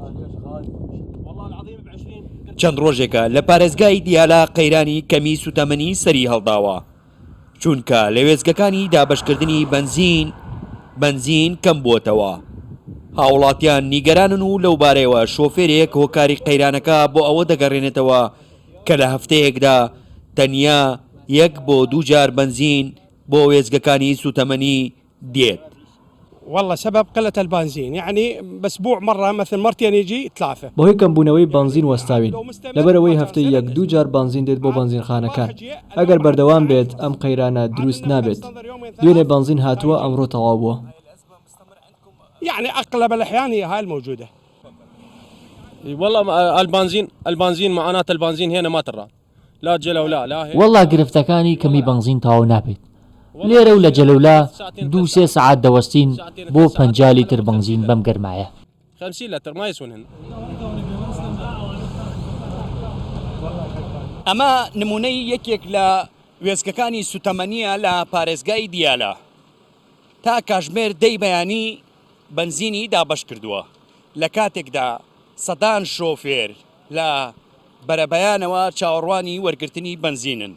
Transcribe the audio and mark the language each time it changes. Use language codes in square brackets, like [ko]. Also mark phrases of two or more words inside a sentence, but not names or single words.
[ckb] چەند ڕۆژێکە لە پارێزگای دیالە قەیرانی کەمی سوتەمەنی سەری هەڵداوە چونکە لە وێزگەکانی دابەشکردنی بنزین کەم بووتەوە. هاوڵاتیان نیگەرانن و لەو بارەیەوە شۆفێرێک هۆکاری قەیرانەکە بۆ ئەوە دەگەڕێنێتەوە کە لە هەفتەیەکدا تەنیا 1 بۆ 2 جار بنزین بۆ وێزگەکانی سوتەمەنی دێت. [ar] والله سبب قلة البنزين يعني باسبوع مرة مثل مرتين يجي 3. [ckb] بەهۆی کەمبوونەوەی بنزین وەستاوین لەبەرەوەی هەفتەی 1-2 جار بنزین دێت بۆ بنزینخانەکان. ئەگەر بەردەوام بێت ئەم قەیرانە دروست نابێت. دوێنێ بنزین هاتووە ئەمڕۆ تەواو بووە. [ar] يعني أغلب الأحيان هي هاي الموجودة. والله البنزين معاناة البنزين هنا ما ترى لا جلولا لا هي. [ckb] والله گرفتەکانی کەمی بنزین تاو نابێت. لێرە و لە جەلەولا 2-3 سعات دەوەستین بۆ 50 لیتر بنزین بەم گەرمایە. [ar] 50 لتر ما يسون هنا. [ckb] ئەمە نمونەی یەکێک لە وێزگەکانی سوتەمەنیە لە پارێزگای دیالە. تا کاژمێر دەی بەیانی بنزینی دابەش کردووە لە کاتێکدا سەدان شۆفێر لە بەرەبەیانەوە چاوەڕوانی وەرگرتنی بنزینن.